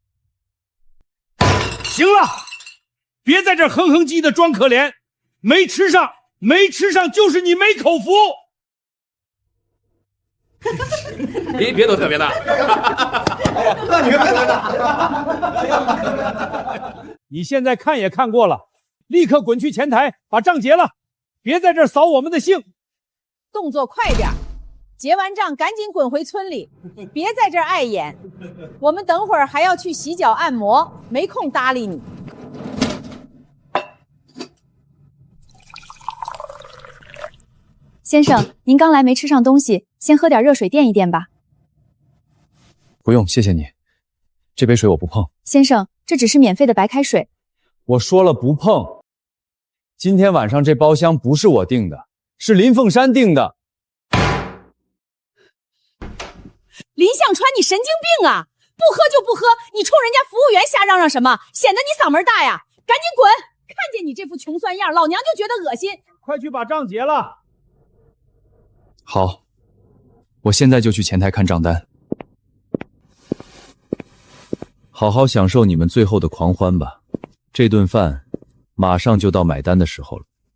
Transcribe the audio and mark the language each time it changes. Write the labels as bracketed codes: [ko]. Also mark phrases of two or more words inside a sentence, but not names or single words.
[zh] 行了，別在這哼哼唧的裝可憐，沒吃上就是你沒口福。別逗特別的。那你別逗的。你現在看也看過了，立刻滾去前台把賬結了，別在這兒掃我們的興。動作快點， 結完賬趕緊滾回村裡，別在這兒礙眼。我們等會兒還要去洗腳按摩，沒空搭理你。先生，您剛來沒吃上東西，先喝點熱水墊一墊吧。不用，謝謝你。這杯水我不碰。先生，這只是免費的白開水。我說了不碰。今天晚上這包廂不是我訂的，是林鳳山訂的。林向川，你神经病啊！不喝就不喝，你冲人家服務員瞎嚷嚷什麼？顯得你嗓門大呀！趕緊滾！看見你這副窮酸樣，老娘就覺得惡心。快去把賬結了。好，我現在就去前台看賬單。好好享受你們最後的狂歡吧，這頓飯馬上就到買單的時候了。